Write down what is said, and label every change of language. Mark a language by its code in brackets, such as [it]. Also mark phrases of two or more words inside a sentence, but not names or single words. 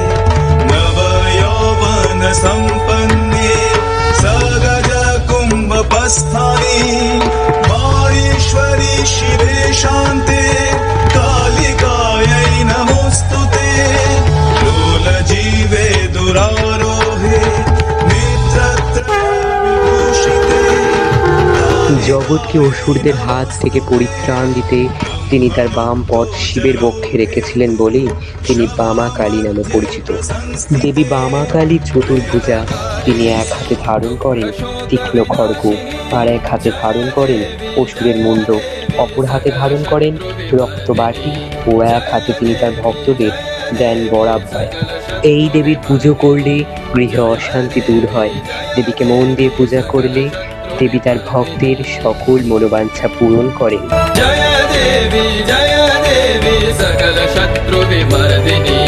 [sa] नवयौवन सम्पन्ने सगज कुम्भपस्थानि माहेश्वरी शिवे शान्ते कालिकायै नमोऽस्तुते लोलजीवे दुरारोहे नेत्रत्रयविभूषिते [bn] জগৎকে অসুরদের হাত থেকে পরিত্রাণ দিতে তিনি তার বাম পদ শিবের বক্ষে রেখেছিলেন বলেই তিনি বামা কালী নামে পরিচিত। দেবী বামা কালী চতুর্ভুজা। তিনি এক হাতে ধারণ করেন তীক্ষ্ণ খড়গ, আর এক হাতে ধারণ করেন অসুরের মুন্ড, অপর হাতে ধারণ করেন রক্তবাটি ও এক হাতে তিনি তার ভক্তদের দেন বরাভয়। এই দেবীর পুজো করলে গৃহে অশান্তি দূর হয়। দেবীকে মন দিয়ে পূজা করলে দেবী তার ভক্তের সকল মনোবাঞ্ছা পূরণ করেন। [sa] जय देवी सकल शत्रु विमर्दिनी